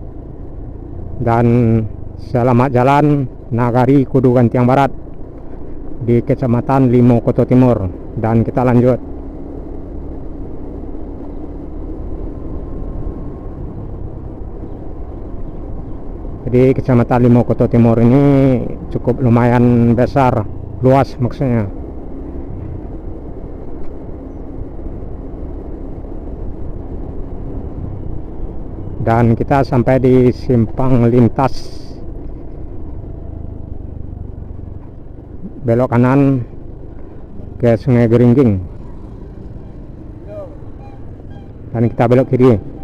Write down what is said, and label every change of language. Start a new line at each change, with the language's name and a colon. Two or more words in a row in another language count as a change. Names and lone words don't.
Indonesian: Dan selamat jalan Nagari Kudu Gantiang Barat. di Kecamatan Limo Koto Timur. Dan kita lanjut. Jadi Kecamatan Limo Koto Timur ini cukup lumayan besar, luas maksudnya. Dan kita sampai di simpang lintas belok kanan ke Sungai Geringging, dan kita belok kiri.